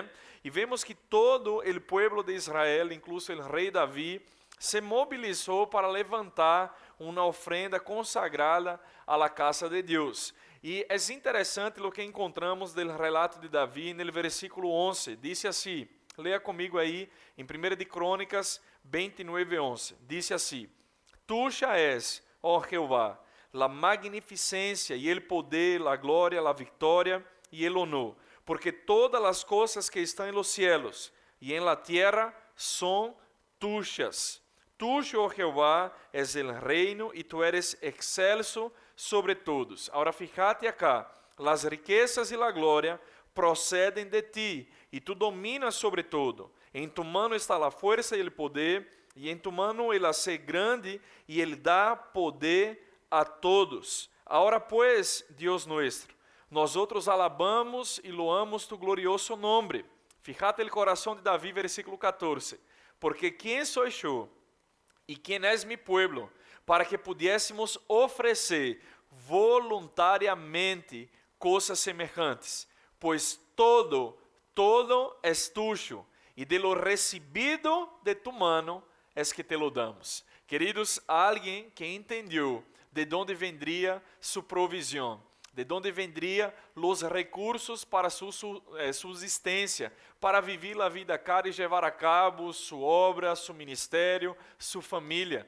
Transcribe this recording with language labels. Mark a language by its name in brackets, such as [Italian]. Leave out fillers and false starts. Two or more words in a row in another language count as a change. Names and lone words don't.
[Portuguese] E vemos que todo o povo de Israel, incluso o rei Davi, se mobilizou para levantar uma ofrenda consagrada à casa de Deus. E é interessante o que encontramos do relato de Davi no versículo 11. Diz assim, leia comigo aí, em 1 de Crônicas 29, 11. Diz assim, [Spanish] Tuya és, [Portuguese] ó Jeová, [Spanish] la magnificência e el poder, la glória, la victoria e el honor, [Portuguese] porque todas as coisas que estão em [Spanish] los cielos e en la tierra [Portuguese] são tuyas. [Spanish] Tuyo, oh Jehová, es el reino y tú eres excelso sobre todos. Ahora fíjate acá, las riquezas y la gloria proceden de ti y tú dominas sobre todo. En tu mano está la fuerza y el poder y en tu mano el hacer grande y el da poder a todos. Ahora pues, Dios nuestro, nosotros alabamos y loamos tu glorioso nombre. Fíjate el corazón de David, versículo 14. Porque ¿quién soy yo? [Portuguese] E quem és [Spanish] mi pueblo, para que pudiésemos [Portuguese] oferecer voluntariamente coisas semelhantes, pois [Spanish] todo es tuyo, e de lo recebido de tu mano es que te lo damos. [Portuguese] Queridos, alguém que entendeu de onde vendria sua provisão, de onde vendria os recursos para sua subsistência, para viver a vida cara e levar a cabo sua obra, seu ministério, sua família.